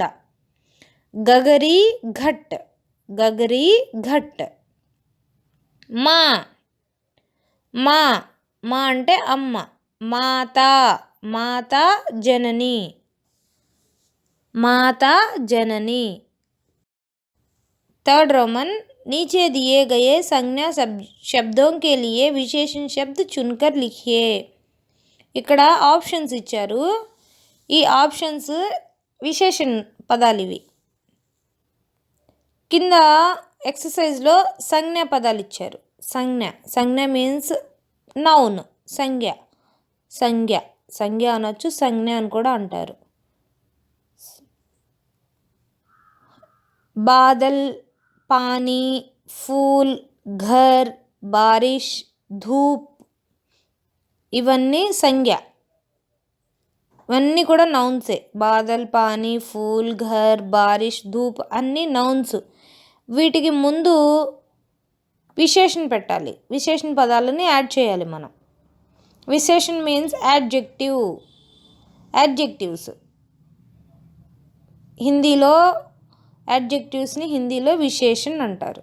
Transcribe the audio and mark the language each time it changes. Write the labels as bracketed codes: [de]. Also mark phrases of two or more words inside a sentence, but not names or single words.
[hi] गगरी घट. [te] మా అంటే అమ్మ. [hi] माता जननी. [en] third Roman [hi] नीचे दिए गए संज्ञा शब्दों के लिए विशेषण शब्द चुनकर लिखिए. [te] ఇక్కడ ఆప్షన్స్ ఇచ్చారు. ఈ ఆప్షన్స్ విశేషణ పదాలు ఇవి. కింద ఎక్సర్సైజ్లో సంజ్ఞా పదాలు ఇచ్చారు. సంజ్ఞ మీన్స్ నౌన్, సంజ్ఞ అనొచ్చు, సంజ్ఞ అని కూడా అంటారు. [hi] बादल, पानी, फूल, घर, बारिश, धूप [te] ఇవన్నీ సంజ్ఞ. ఇవన్నీ కూడా నౌన్సే. [hi] बादल, पानी, फूल, घर, बारिश, धूप [te] అన్నీ నౌన్స్. వీటికి ముందు విశేషణ పెట్టాలి, విశేషణ పదాలని యాడ్ చేయాలి మనం. విశేషణ మీన్స్ యాడ్జెక్టివ్స్. యాడ్జెక్టివ్స్ని హిందీలో విశేషణ అంటారు.